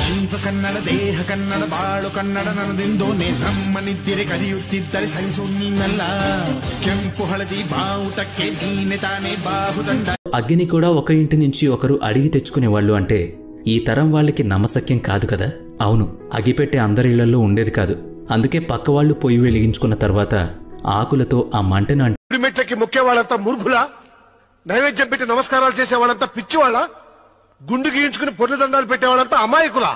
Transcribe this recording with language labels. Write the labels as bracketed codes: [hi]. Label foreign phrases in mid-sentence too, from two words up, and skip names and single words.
[kn] ಮುಖ ಕನ್ನಡ ದೇಹ ಕನ್ನಡ ಬಾಳು ಕನ್ನಡ ನನ್ನದಿಂದೋನೆ ನಮ್ಮನಿದ್ದಿರೆ ಕಲಿಯುತ್ತಿದ್ದರೆ ಸಹಿಸು ನೀನಲ್ಲ ಕೆಂಪು ಹಳದಿ ಬಾವುಟಕ್ಕೆ ನೀನೆ ತಾನೇ ಬಾಹುದಂಡ. [te] అగ్గిని కూడా ఒక ఇంటి నుంచి ఒకరు అడిగి తెచ్చుకునేవాళ్ళు అంటే ఈ తరం వాళ్ళకి నమ్మశక్యం కాదు కదా. అవును, అగిపెట్టే అందరిళ్లలో ఉండేది కాదు. అందుకే పక్క వాళ్ళు పొయ్యి వెలిగించుకున్న తర్వాత ఆకులతో ఆ మంటను మెట్లకి మొక్కే వాళ్ళంతా మూర్ఖులా? నైవేద్యం పెట్టి నమస్కారాలు చేసే వాళ్ళంతా పిచ్చివాళ్ళ? గుండు గీయించుకుని పొర్లు దండాలు పెట్టేవాళ్ళంతా అమాయకులా?